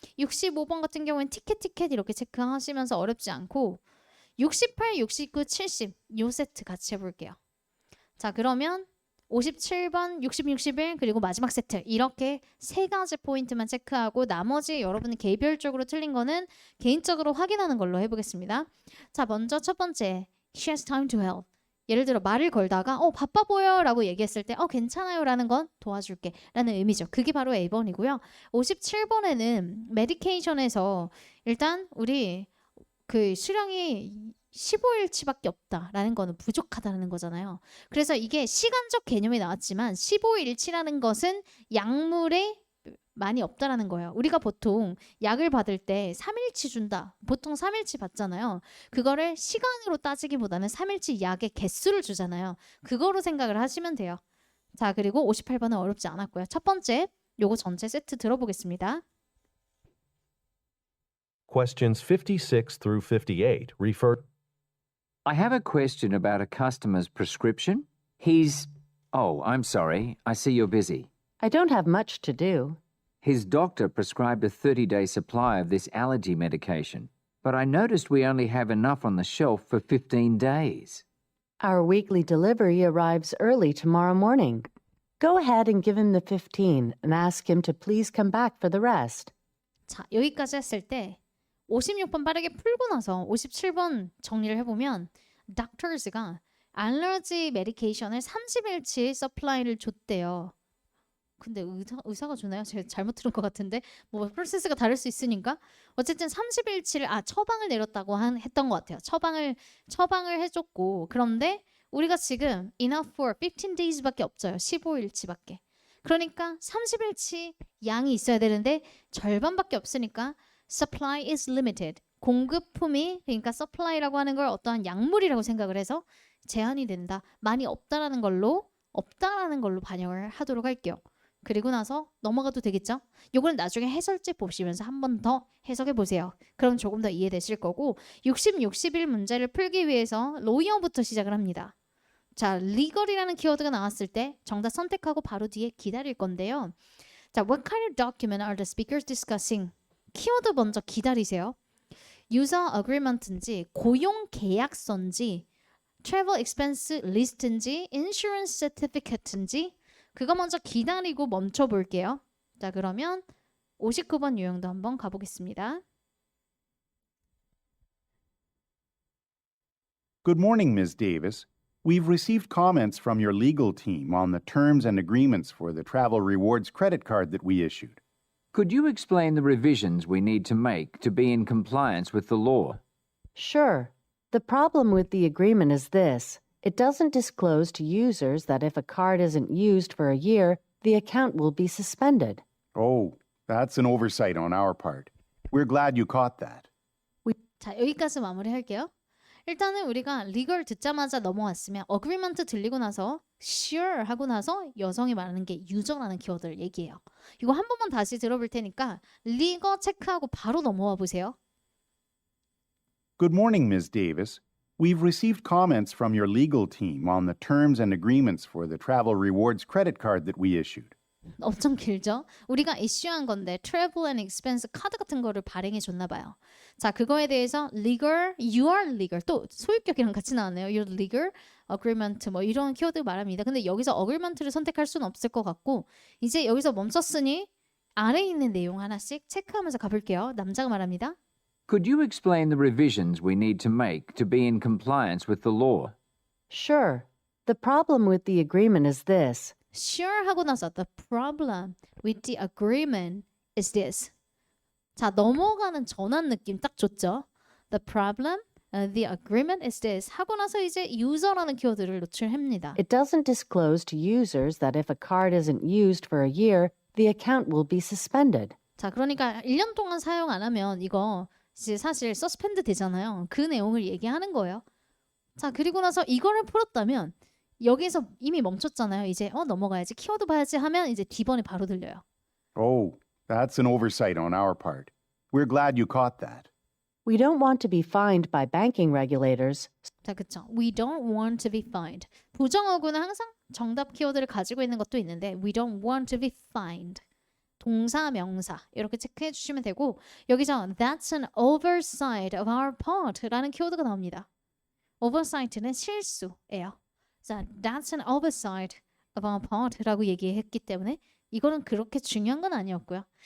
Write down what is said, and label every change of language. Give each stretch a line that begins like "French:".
Korean: 65번 같은 경우엔 티켓 이렇게 체크하시면서 어렵지 않고 68, 69, 70 요 세트 같이 해볼게요. 자, 그러면 57번, 60, 61 그리고 마지막 세트 이렇게 세 가지 포인트만 체크하고 나머지 여러분이 개별적으로 틀린 거는 개인적으로 확인하는 걸로 해보겠습니다. 자, 먼저 첫 번째
English: She has time to help.
Korean: 예를 들어 말을 걸다가 바빠 보여 라고 얘기했을 때 괜찮아요 라는 건 도와줄게 라는 의미죠. 그게 바로 A번이고요. 57번에는 메디케이션에서 일단 우리 그 수량이 15일치밖에 없다라는 거는 부족하다는 거잖아요. 그래서 이게 시간적 개념이 나왔지만 15일치라는 것은 약물에 많이 없다라는 거예요. 우리가 보통 약을 받을 때 3일치 준다. 보통 3일치 받잖아요. 그거를 시간으로 따지기보다는 3일치 약의 개수를 주잖아요. 그거로 생각을 하시면 돼요. 자, 그리고 58번은 어렵지 않았고요. 첫 번째, 요거 전체 세트 들어보겠습니다.
English: Questions 56 through 58 refer. I have a question about a customer's prescription. Oh, I'm sorry. I see you're busy. I don't have much to do. His doctor prescribed a 30-day supply of this allergy medication, but I noticed we only have enough on the shelf for 15 days. Our weekly delivery arrives early tomorrow morning. Go ahead and give him the 15 and ask him to please come back for the rest.
Korean: 자, 여기까지 했을 때 56번 빠르게 풀고 나서 57번 정리를 해보면 doctors가 알러지 메디케이션을 30일치 서플라이를 줬대요. 근데 의사가 주나요? 제가 잘못 들은 것 같은데 뭐 프로세스가 다를 수 있으니까 어쨌든 30일치를 처방을 내렸다고 했던 것 같아요. 처방을 해줬고 그런데 우리가 지금
English: enough for 15 days
Korean: 밖에 없어요. 15일치밖에. 그러니까 30일치 양이 있어야 되는데 절반밖에 없으니까
English: supply is limited.
Korean: 공급품이 그러니까 supply라고 하는 걸 어떠한 약물이라고 생각을 해서 제한이 된다. 많이 없다라는 걸로 반영을 하도록 할게요. 그리고 나서 넘어가도 되겠죠? 요거는 나중에 해설집 보시면서 한 번 더 해석해 보세요. 그럼 조금 더 이해되실 거고 60, 61 문제를 풀기 위해서 로이어부터 시작을 합니다. 자, legal이라는 키워드가 나왔을 때 정답 선택하고 바로 뒤에 기다릴 건데요.
English: 자, what kind of document are the speakers discussing?
Korean: 키워드 먼저 기다리세요. user agreement인지 고용 계약서인지 travel expense list인지 insurance certificate인지 그거 먼저 기다리고 멈춰 볼게요. 자, 그러면 59번 유형도 한번 가보겠습니다.
English: Good morning, Ms. Davis. We've received comments from your legal team on the terms and agreements for the travel rewards credit card that we issued. Could you explain the revisions we need to make to be in compliance with the law? Sure. The problem with the agreement is this. It doesn't disclose to users that if a card isn't used for a year, the account will be suspended. Oh, that's an oversight on our part. We're glad you caught that.
Korean: 자, 여기까지 마무리할게요. 일단은 우리가 legal 듣자마자 넘어왔으면 agreement 들리고 나서 sure 하고 나서 여성이 말하는 게 user라는 키워드를 얘기해요. 이거 한 번만 다시 들어볼 테니까 legal 체크하고 바로 넘어와 보세요.
English: Good morning, Ms. Davis. We've received comments from your legal team on the terms and agreements for the travel rewards credit card that we issued.
Korean: 엄청 길죠? 우리가 이슈한 건데 travel and expense 카드 같은 거를 발행해 줬나 봐요. 자, 그거에 대해서
English: legal, you are legal
Korean: 또 소유격이랑 같이 나왔네요.
English: You're legal,
Korean: agreement 뭐 이런 키워드 말합니다. 근데 여기서 agreement를 선택할 수는 없을 것 같고 이제 여기서 멈췄으니 아래에 있는 내용 하나씩 체크하면서 가볼게요. 남자가 말합니다.
English: Could you explain the revisions we need to make to be in compliance with the law? Sure. The problem with the agreement is this. Sure
Korean: 하고 나서
English: the problem with the agreement is this.
Korean: 자, 넘어가는 전환 느낌 딱 좋죠?
English: The problem, the agreement is this.
Korean: 하고 나서 이제 user라는 키워드를 노출합니다.
English: It doesn't disclose to users that if a card isn't used for a year, the account will be suspended.
Korean: 자, 그러니까 1년 동안 사용 안 하면 이거 이제 사실 서스펜드 되잖아요. 그 내용을 얘기하는 거예요. 자, 그리고 나서 이거를 풀었다면 여기서 이미 멈췄잖아요. 이제 넘어가야지. 키워드 봐야지 하면 이제 D번이 바로 들려요.
English: Oh, that's an oversight on our part. We're glad you caught that. We don't want to be fined by banking regulators,
Korean: 자, 그쵸.
English: We don't want to be fined.
Korean: 부정어구는 항상 정답 키워드를 가지고 있는 것도 있는데
English: we don't want to be fined.
Korean: 동사, 명사 이렇게 체크해 주시면 되고 여기서
English: that's an oversight of our part
Korean: 라는 키워드가 나옵니다. oversight는 실수예요. 자,
English: that's an oversight of our part
Korean: 라고 얘기했기 때문에 이거는 그렇게 중요한 건 아니었고요.